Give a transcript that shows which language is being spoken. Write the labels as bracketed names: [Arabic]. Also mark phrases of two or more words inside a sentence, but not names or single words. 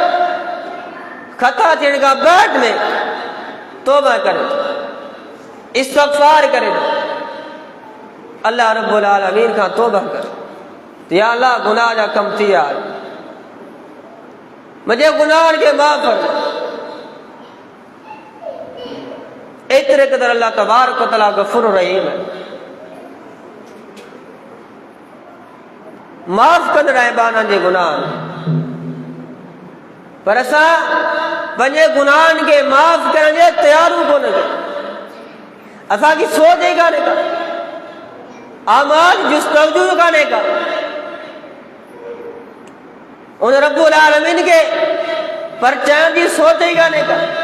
[Sindhi] ख़ता थियण खां बाद में तौबा करे, इस्तग़फ़ार करे, अल्लाह [Arabic] رب العالمين [Sindhi] खां तौबा करे, या अल्लाह गुनाह जा कम थी विया, मुंहिंजे गुनाहनि खे माफ़ कर। एतिरे क़दर [Arabic] الله تبارك وتعالى غفور رحيم [Sindhi] आहे, माफ़ कंदड़ आहे ॿारनि जे गुनाह। पर असां पंहिंजे गुनाहनि खे माफ़ करण जे तयारूं कोन कयूं, असांजी सोच ई कान्हे का, आमाल जुस्तजू कान्हे का, उन [Arabic] رب العالمين [Sindhi] खे परचाइण जी सोच ई कान्हे का।